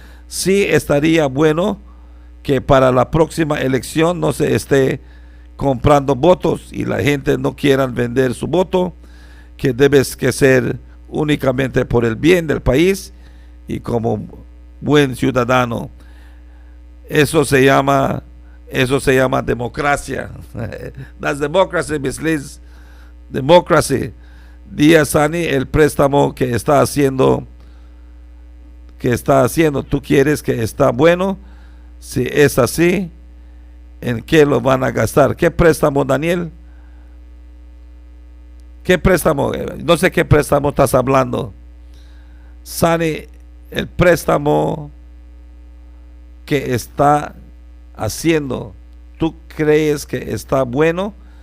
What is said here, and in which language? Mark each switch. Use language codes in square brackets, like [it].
[es] Sí estaría bueno que para la próxima elección no se esté comprando votos y la gente no quiera vender su voto, que debes que ser únicamente por el bien del país y como buen ciudadano. Eso se llama democracia. [en] That's democracy, Miss Liz. Democracy. [es] Díaz Sani, el préstamo que está haciendo, tú quieres que está bueno. Si es así, ¿en qué lo van a gastar? ¿Qué préstamo, Daniel? ¿Qué préstamo? No sé qué préstamo estás hablando. Sani, el préstamo que está haciendo, ¿tú crees que está bueno?